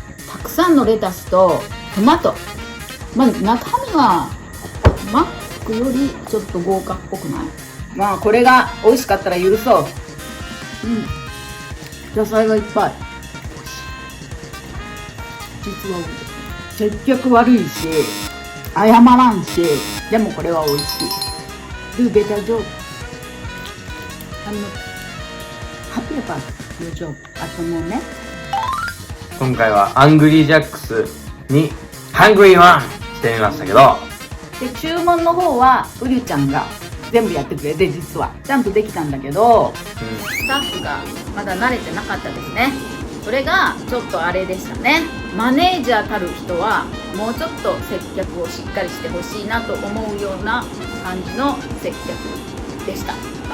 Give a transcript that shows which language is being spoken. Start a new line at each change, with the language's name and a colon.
Japanese: たくさんのレタスとトマト。まあ中身はマックよりちょっと豪華っぽくない？まあこれが美味しかったら許そう。野菜がいっぱい。実は接客悪いし謝らんし、でもこれは美味しい。
English: Do better job. I'm not happy about your job at the moment.
Japanese: 今回はアングリージャックスにハングリーワンしてみましたけど、で注文の方はウリュちゃんが全部やってくれて、実はちゃんとできたんだけど、スタッフがまだ慣れてなかったですね。それがちょっとあれでしたね。マネージャーたる人はもうちょっと接客をしっかりしてほしいなと思うような感じの接客でした。